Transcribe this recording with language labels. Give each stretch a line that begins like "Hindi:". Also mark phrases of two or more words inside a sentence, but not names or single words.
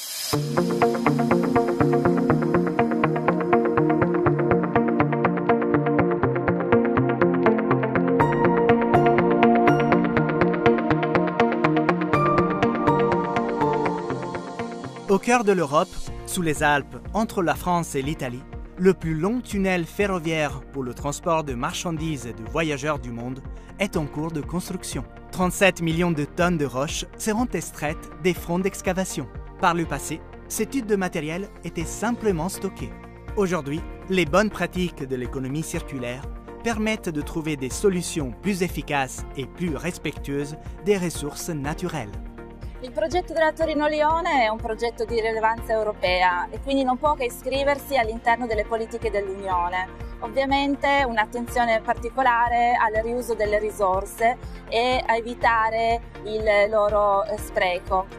French: Au cœur de l'Europe, sous les Alpes, entre la France et l'Italie, le plus long tunnel ferroviaire pour le transport de marchandises et de voyageurs du monde est en cours de construction. 37 millions de tonnes de roches seront extraites des fronts d'excavation. Par le passé, ces types de matériel étaient simplement stockés. Aujourd'hui, les bonnes pratiques de l'économie circulaire permettent de trouver des solutions plus efficaces
Italian: e più
French: rispettueuses des ressources naturelles.
Italian: Il progetto della Torino-Lione è un progetto di rilevanza europea e quindi non può che iscriversi all'interno delle politiche dell'Unione. Ovviamente un'attenzione particolare al riuso delle risorse e a evitare il loro spreco.